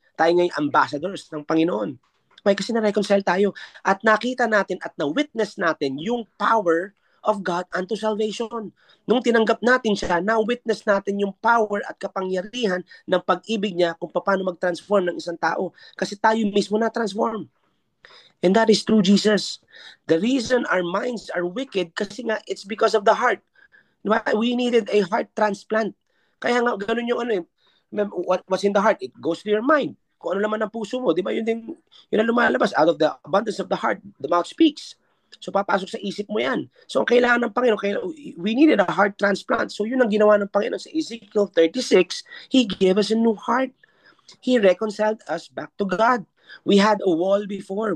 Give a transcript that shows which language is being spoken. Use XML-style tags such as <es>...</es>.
<tl>Tayo ngayon ambassadors ng Panginoon. May kasi na-reconcile tayo. At nakita natin at na-witness natin yung power of God unto salvation. Nung tinanggap natin siya, na-witness natin yung power at kapangyarihan ng pag-ibig niya kung paano mag-transform ng isang tao. Kasi tayo mismo na-transform.</tl> <en>And that is through Jesus. The reason our minds are wicked</en> <tl>kasi nga</tl> <en>it's because of the heart. We needed a heart transplant.</en> <tl>Kaya nga ganun yung ano eh,</tl> <en>what's in the heart, it goes to your mind.</en> <tl>Kung ano naman ang puso mo, di ba yun din, yun ang lumalabas.</tl> <en>Out of the abundance of the heart, the mouth speaks.</en> <tl>So papasok sa isip mo yan. So ang kailangan ng Panginoon,</tl> <en>we needed a heart transplant.</en> <tl>So yun ang ginawa ng Panginoon sa Ezekiel 36,</tl> <en>He gave us a new heart. He reconciled us back to God. We had a wall before.</en>